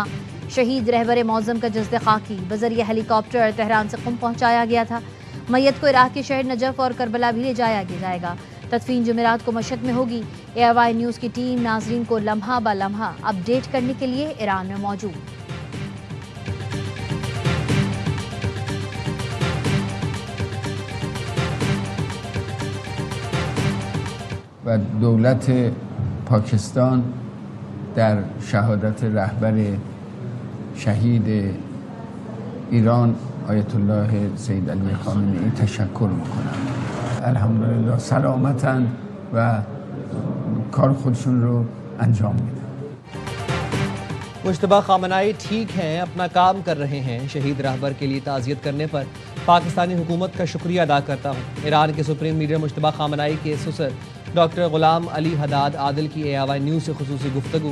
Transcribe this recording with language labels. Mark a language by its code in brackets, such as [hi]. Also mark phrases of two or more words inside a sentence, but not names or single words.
[ur] شہید رہبر معظم کا جسد خاکی بذریعہ ہیلی کاپٹر تہران سے قم پہنچایا گیا تھا. میت کو عراق کے شہر نجف اور کربلا بھی لے جایا جائے گا. تدفین جمعرات کو مشہد میں ہوگی۔ AIY نیوز کی ٹیم ناظرین کو لمحہ بہ لمحہ اپڈیٹ کرنے کے لیے ایران میں موجود. [fa] و دولت پاکستان در شهادت رهبر شهید ایران آیت الله سید علی خامنه‌ای تشکر میکنم. الحمدلله سلامتن و کار خودشون رو انجام میدن. [ur] مجتبی خامنائی ٹھیک ہیں، اپنا کام کر رہے ہیں. شہید رہبر کے لیے تعزیت کرنے پر پاکستانی حکومت کا شکریہ ادا کرتا ہوں. ایران کے [en] supreme leader [ur] مجتبی خامنائی کے سسر ڈاکٹر غلام علی حداد عادل کی AIY نیوز سے خصوصی گفتگو.